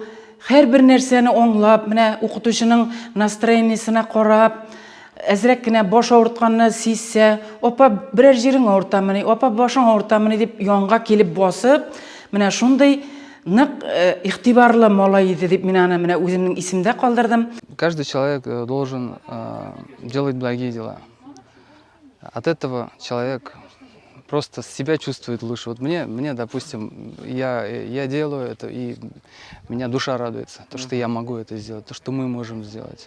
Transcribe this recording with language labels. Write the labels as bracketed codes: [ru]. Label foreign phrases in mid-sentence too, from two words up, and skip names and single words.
[tt] Һәрбер нәрсәне аңлап, менә укытучының настроениесенә карап, әзрәк кенә баш авыртканны сизсә, апа берәр җирең авыртамыни, апа башың авыртамыни дип янга килеп басып, менә шундый нык игътибарлы малай иде дип мин аны менә үземнең исемдә калдырдым. [ru] Каждый человек должен делать благие дела. От этого человек просто себя чувствует лучше. Вот мне, допустим, я делаю это, и меня душа радуется, то, что я могу это сделать, то, что мы можем сделать.